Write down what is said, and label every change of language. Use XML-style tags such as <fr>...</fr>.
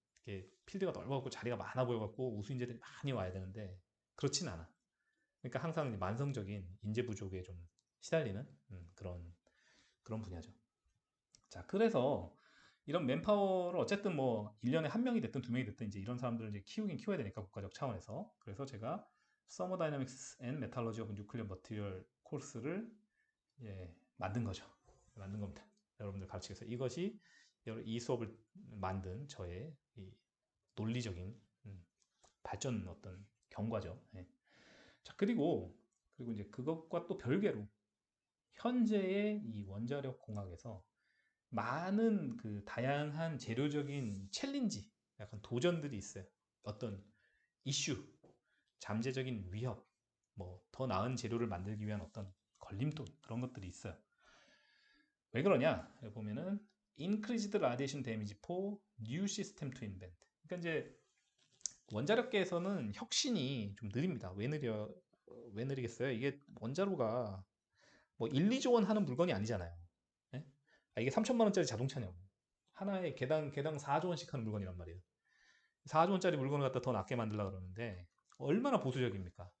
<ko>이렇게 필드가 넓어갖고 자리가 많아 보여갖고 우수인재들이 많이 와야 되는데 그렇진 않아. 그러니까 항상 만성적인 인재 부족에 좀 시달리는 그런 분야죠. 자, 그래서 이런 맨파워를 어쨌든 뭐 1년에 한 명이 됐든 두 명이 됐든 이제 이런 사람들을 이제 키워야 되니까 국가적 차원에서. 그래서 제가 Thermodynamics and Metallurgy of Nuclear Material 코र्스를 만든 거죠. 만든 겁니다. 여러분들 가르치기 위해서. 이것이 이 수업을 만든 저의 이 논리적인 발전 어떤 경과죠. 예. 자, 그리고 이제 그것과 또 별개로 현재의 이 원자력 공학에서 많은 그 다양한 재료적인 챌린지, 약간 도전들이 있어요. 어떤 이슈, 잠재적인 위협, 뭐 더 나은 재료를 만들기 위한 어떤 걸림돌, 그런 것들이 있어요. 왜 그러냐? 여기 보면은</ko> <en>increased radiation damage for new system to invent.</en> <ko>그러니까 이제 원자력계에서는 혁신이 좀 느립니다. 왜 느리겠어요? 이게 원자로가 뭐 1, 2조 원 하는 물건이 아니잖아요. 예? 이게 3천만 원짜리 자동차냐고. 하나에 개당 4조 원씩 하는 물건이란 말이에요. 4조 원짜리 물건을 갖다 더 낫게 만들려고 그러는데 얼마나 보수적입니까?</ko>